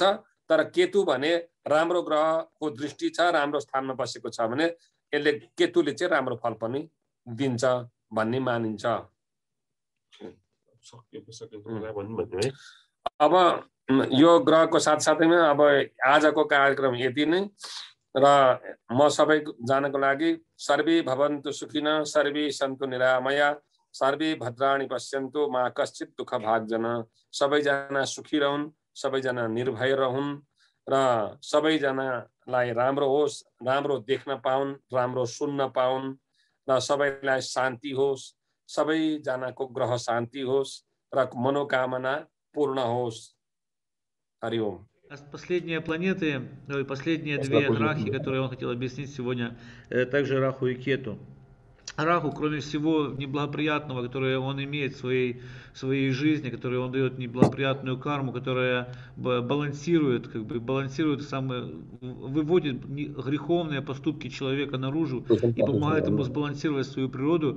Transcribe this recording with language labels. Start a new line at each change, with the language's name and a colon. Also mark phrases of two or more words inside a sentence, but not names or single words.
Nepali: तर केतु भने राम्रो ग्रहको दृष्टि छ, राम्रो स्थानमा बसेको छ भने यसले केतुले चाहिँ राम्रो फल पनि दिन्छ भन्ने मानिन्छ। अब यो ग्रहको साथसाथैमा अब आजको कार्यक्रम यति नै र म सबैजनाको लागि
Sanskrit: सर्वे भवन्तु सुखिनः, सर्वे सन्तु निरामया, सर्वे भद्राणि पश्यन्तु मा कश्चित् दुःख भाग्जन।
Nepali: सबैजना सुखी रहन्, सबैजना निर्भय रहन् र सबैजनालाई राम्रो होस्, राम्रो देख्न पाउन्, राम्रो सुन्न पाउन् र सबैलाई शान्ति होस्, सबैजनाको ग्रह शान्ति होस् र मनोकामना पूर्ण होस्। हरि ओम।
Russian: Последние планеты, последние две рахи, которые он хотел объяснить сегодня, также Раху и Кету. Раху, кроме всего неблагоприятного, которое он имеет в своей жизни, которое он дает неблагоприятную карму, которая балансирует, выводит греховные поступки человека наружу и помогает ему сбалансировать свою природу.